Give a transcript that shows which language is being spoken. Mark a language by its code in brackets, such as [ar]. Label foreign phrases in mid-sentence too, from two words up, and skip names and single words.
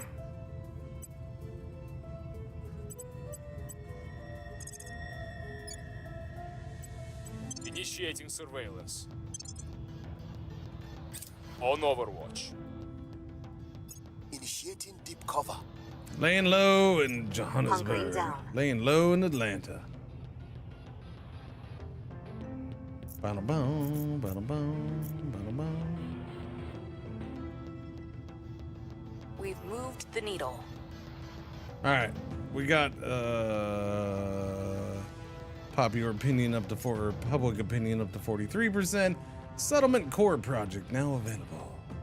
[en] Initiating surveillance. On Overwatch. Initiating deep cover. Laying low in Johannesburg. Laying low in Atlanta. Ba-da-boom, ba-da-boom, ba-da-boom. We've moved the needle. All right, we got popular opinion up to public opinion up to 43%. Settlement core project now available.